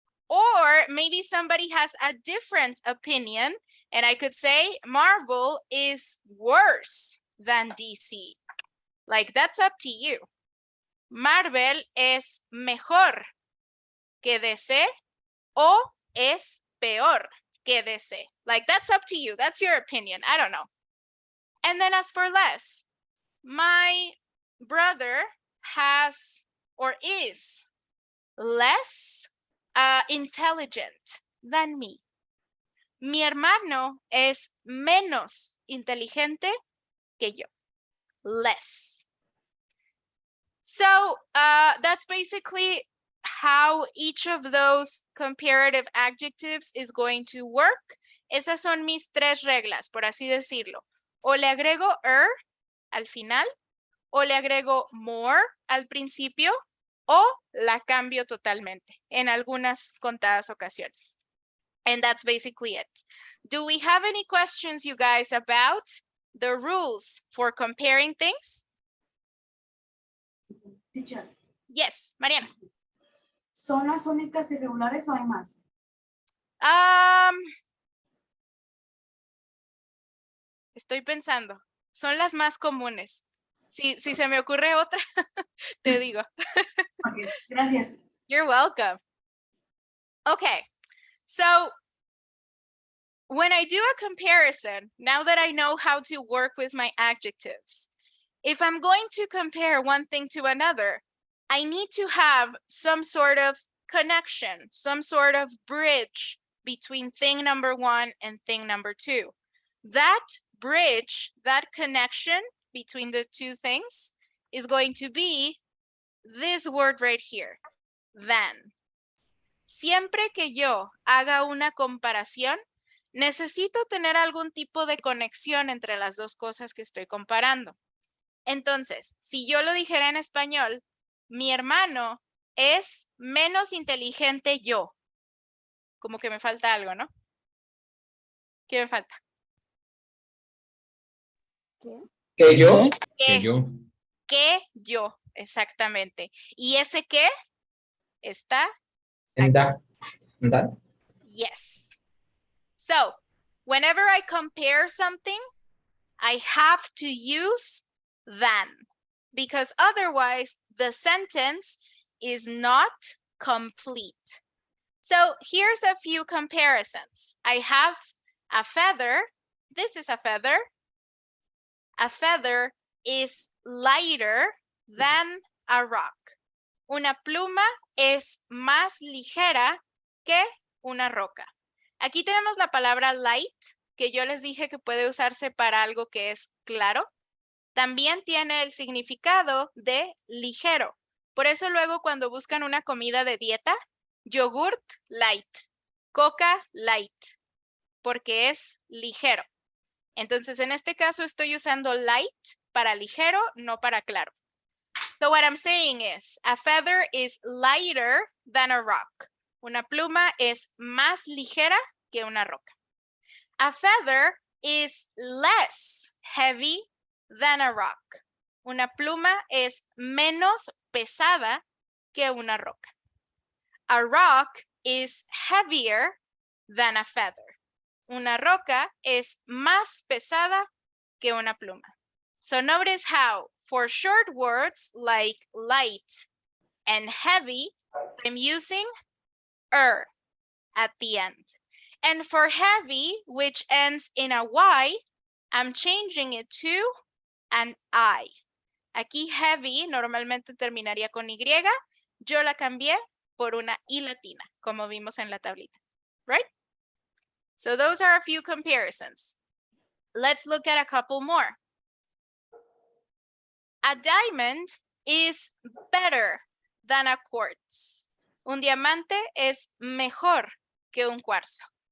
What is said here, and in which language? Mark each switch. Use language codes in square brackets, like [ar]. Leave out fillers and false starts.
[en] Or maybe somebody has a different opinion, and I could say Marvel is worse than DC. Like, that's up to you. [es] Marvel es mejor que DC o es peor que DC. [en] Like, that's up to you. That's your opinion. I don't know. And then as for less, my brother has or is less intelligent than me. [es] Mi hermano es menos inteligente que yo. [en] Less. So that's basically how each of those comparative adjectives is going to work. [es] Esas son mis tres reglas, por así decirlo. O le agrego al final, o le agrego more al principio, o la cambio totalmente en algunas contadas ocasiones. [en] And that's basically it. Do we have any questions, you guys, about the rules for comparing things? Teacher, Yes, Mariana. [es] ¿Son las únicas irregulares o hay más? Estoy pensando. Son las más comunes. Si se me ocurre otra, te digo. Ok, gracias. [en] You're welcome. Okay, so when I do a comparison, now that I know how to work with my adjectives, if I'm going to compare one thing to another, I need to have some sort of connection, some sort of bridge between thing number one and thing number two. That bridge, that connection between the two things is going to be this word right here, than. [es] Siempre que yo haga una comparación, necesito tener algún tipo de conexión entre las dos cosas que estoy comparando. Entonces, si yo lo dijera en español, mi hermano es menos inteligente yo. Como que me falta algo, ¿no? ¿Qué me falta? ¿Que yo? Que yo. yo, exactamente. ¿Y ese qué? Está [en] And that. yes. So, whenever I compare something, I have to use than, because otherwise the sentence is not complete. So here's a few comparisons. I have a feather. This is a feather. A feather is lighter than a rock. [es] Una pluma es más ligera que una roca. Aquí tenemos la palabra light, que yo les dije que puede usarse para algo que es claro. También tiene el significado de ligero. Por eso luego cuando buscan una comida de dieta, yogurt light, coca light, porque es ligero. Entonces en este caso estoy usando light para ligero, no para claro. [en] So what I'm saying is, a feather is lighter than a rock. [es] Una pluma es más ligera que una roca. [en] A feather is less heavy than a rock. [es] Una pluma es menos pesada que una roca. [en] A rock is heavier than a feather. [es] Una roca es más pesada que una pluma. [en] So notice how for short words like light and heavy, I'm using at the end. And for heavy, which ends in a Y, I'm changing it to an I. [es] Aquí heavy normalmente terminaría con Y. Yo la cambié por una I latina, como vimos en la tablita, [en] right? So those are a few comparisons. Let's look at a couple more. A diamond is better than a quartz. [es] Un diamante es mejor que un cuarzo.